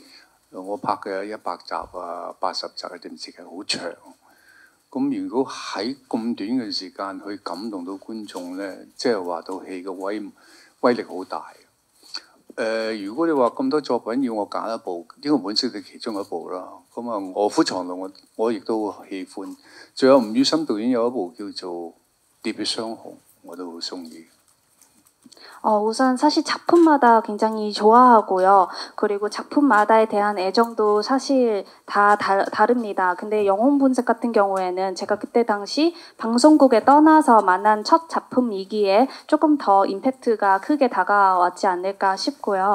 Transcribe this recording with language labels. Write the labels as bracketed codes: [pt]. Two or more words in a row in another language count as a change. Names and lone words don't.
[yue] 我拍嘅100集啊、80集嘅電視劇好長，咁如果喺咁短嘅時間去感動到觀眾咧，即係話套戲嘅威力好大。如果你話咁多作品要我揀一部，呢個本色係其中一部啦。咁啊，《卧虎藏龍》我亦都好喜歡，仲有吳宇森導演有一部叫做《喋血雙雄》，我都好中意。 [ko] 우선 사실 작품마다 굉장히 좋아하고요. 그리고 작품마다에 대한 애정도 사실 다 다릅니다. 근데 영혼본색 같은 경우에는 제가 그때 당시 방송국에 떠나서 만난 첫 작품이기에 조금 더 임팩트가 크게 다가왔지 않을까 싶고요.